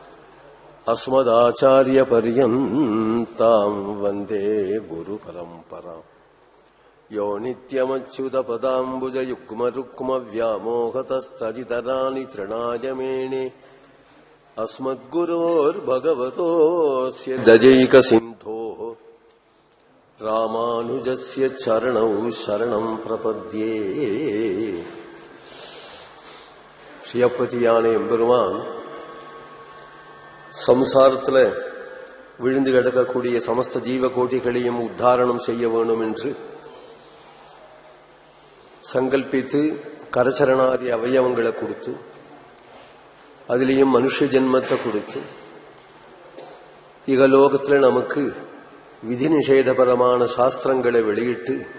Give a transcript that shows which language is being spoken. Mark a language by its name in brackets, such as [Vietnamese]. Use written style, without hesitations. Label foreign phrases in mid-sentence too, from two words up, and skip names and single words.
[Sanskrit] अस्मदाचार्यपर्यन्तां वन्दे गुरुपरम्पराम् यो नित्यमच्युतपदाम्बुजयुग्मरुक्मव्यामोहतस्तदितराणि तृणाय मेणे अस्मद्गुरोर्भगवतोऽस्य दजैकसिन्धोः रामानुजस्य चरणौ शरणं प्रपद्ये [Tamil] ஸ்ரீயப்பதியான எம்பெருமான் சம்சாரத்துல விழுந்து கிடக்கக்கூடிய சமஸ்த ஜீவ கோட்டிகளையும் உத்தாரணம் செய்ய வேண்டும் என்று சங்கல்பித்து கரச்சரணாதி அவயவங்களை கொடுத்து அதிலேயும் மனுஷ ஜென்மத்தை கொடுத்து இகலோகத்துல நமக்கு விதி நிஷேதபரமான சாஸ்திரங்களை வெளியிட்டு